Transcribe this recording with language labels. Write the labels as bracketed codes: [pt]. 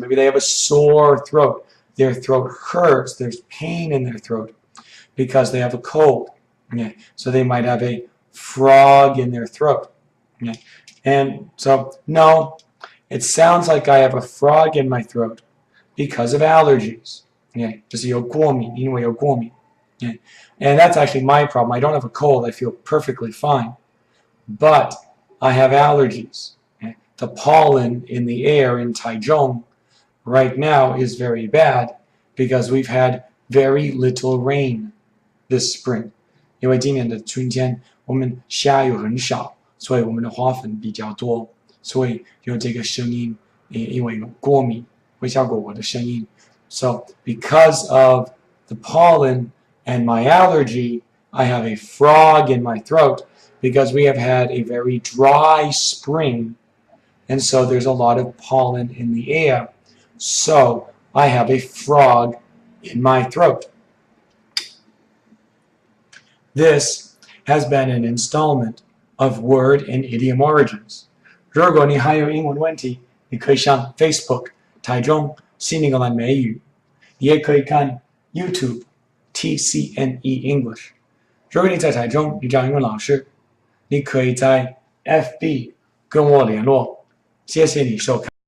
[en] Maybe they have a sore throat. Their throat hurts. There's pain in their throat because they have a cold. So they might have a frog in their throat. And so, no, it sounds like I have a frog in my throat because of allergies. [zh] 就是有过敏，因为有过敏。 [en] And that's actually my problem. I don't have a cold. I feel perfectly fine. But I have allergies. The pollen in the air in Taichung right now is very bad because we've had very little rain this spring. [zh] 因为今年的春天我们下雨很少，所以我们的花粉比较多，所以有这个声音，因为有过敏会效果我的声音。 [en] So because of the pollen and my allergy, I have a frog in my throat because we have had a very dry spring, and so there's a lot of pollen in the air. So I have a frog in my throat. This has been an installment of Word and Idiom Origins. [zh] 如果你还有英文问题，你可以上 Facebook 台中新英格兰美语，你也可以看 YouTube TCNEEnglish。如果你在台中，你找英文老师，你可以在 FB 跟我联络。谢谢你收看。